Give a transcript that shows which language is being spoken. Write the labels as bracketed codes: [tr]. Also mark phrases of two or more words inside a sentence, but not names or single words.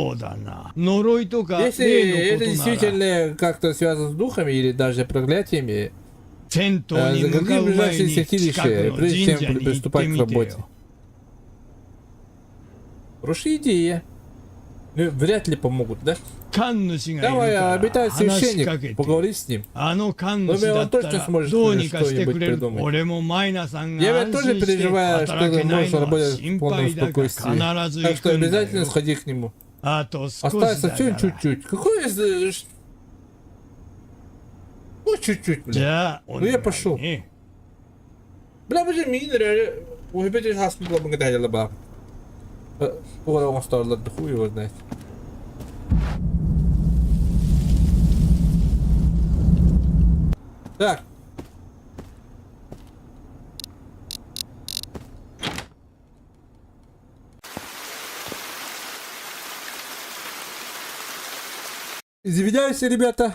[ru] Если это действительно как-то связано с духами или даже проклятиями, загляни в ближайшее святилище, прежде чем приступать к работе. Хорошая идея. Ну, вряд ли помогут, да? [ja] 神主がいる [ru] Давай, [ja] から [ru] обитай [ja] 話しかけ [ru] священник, [ja] て [ru] поговори с ним. [ja] あの神 [ru] Ну, [ja] 主だ [ru] он [ja] った [ru] точно [ja] ら [ru] сможет [ja] どうにかしてく [ru] что-нибудь [ja] れる [ru] придумать. [ja] 俺もマイナさん [ru] Я [ja] が [ru] ведь [ja] 安 [ru] тоже [ja] 心して [ru] переживаю, что [ja] 働 [ru] ты [ja] けない [ru] можешь [ja] のは [ru] работать в [ja] 心 [ru] полном [ja] 配だが [ru] спокойствии. [ja] 必ず [ru] Так [ja] 行 [ru] что [ja] くんだ [ru] обязательно [ja] よ [ru] сходи к нему. [ja] あと少し [ru] Осталось [ja] だ [ru] совсем [ja] から [ru] чуть-чуть. Какой из... Ну, чуть-чуть, [ja] じ [ru] бля. [ja] ゃあお願い [ru] я пошел. [ja] ね [ru] Бля, боже, минер. Ухибеть хасм было бы гадали ба. Скоро он стал хуй его знает. Так. Извиняюсь, ребята.